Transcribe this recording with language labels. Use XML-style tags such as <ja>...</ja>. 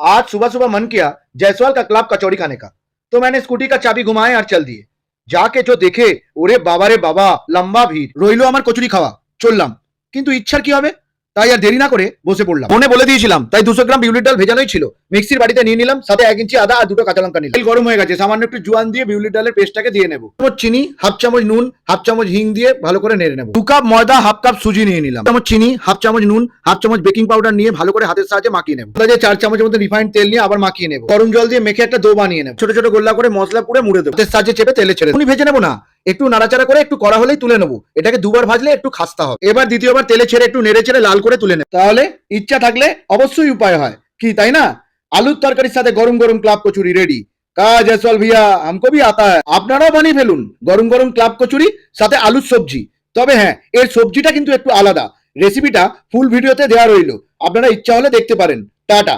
<hi>आज सुबह सुबह मन किया जायसवाल का क्लब कचौड़ी खाने का, तो मैंने स्कूटी का चाबी घुमाए और चल दिए। जाके जो देखे,</hi> <bn>ওরে বাবা রে বাবা, লম্বা ভিড়। রইলো আমার কচুরি খাওয়া, চললাম। কিন্তু ইচ্ছার কি হবে, তাই আর দেরি না করে বসে পড়লাম। মনে বলে দিয়েছিলাম, তাই 200 গ্রাম বিউলির ডাল ভেজানোই ছিল। মিক্সির বাটিতে নিয়ে নিলাম, সাথে 1 ইঞ্চি আদা আর দুটো কাঁচা লঙ্কা নিলাম। তেল গরম হয়ে গেছে, সামান্য একটু জোয়ান দিয়ে বিউলির ডালের পেস্টটাকে দিয়ে নেব। চামচ চিনি, হাফ চামচ নুন, হাফ চামচ হিং দিয়ে ভালো করে নেড়ে নেব। 2 কাপ ময়দা, হাফ কাপ সুজি নিয়ে নিলাম। চামচ চিনি, হাফ চামচ নুন, হাফ চামচ বেকিং পাউডার নিয়ে ভালো করে হাতের সাহায্যে মাখিয়ে নেব। তারপরে 4 চামচের মতো রিফাইন্ড তেল নিয়ে আবার মাখিয়ে নেব। গরম জল দিয়ে মেখে একটা ডো বানিয়ে নেব। ছোট ছোট গোল্লা করে মশলা পুড়ে মুড়ে দেব। হাতের সাহায্যে চেপে তেলে ছেড়ে দেব। ভেজে নেব না, একটু নাড়াচাড়া করে একটু কড়া হলেই তুলে নেব। এটাকে দুবার ভাজলে একটু খাস্তা হবে। এবার দ্বিতীয়বার তেলে ছেড়ে একটু নেড়ে চেড়ে লাল করে তুলে নেব। তাহলে ইচ্ছা থাকলে অবশ্যই উপায় হয়, কি তাই না? আলুর তরকারির সাথে গরম গরম ক্লাব কচুরি রেডি।</bn> <hi>কাজ জয়সওয়াল ভैया हमको भी आता है।</hi> <bn>আপনারাও বানিয়ে ফেলুন গরম গরম ক্লাব কচুরি সাথে আলুর সবজি। তবে হ্যাঁ, এর সবজিটা কিন্তু একটু আলাদা। রেসিপিটা ফুল ভিডিওতে দেওয়া রইল, আপনারা ইচ্ছা হলে দেখতে পারেন। টাটা।</bn>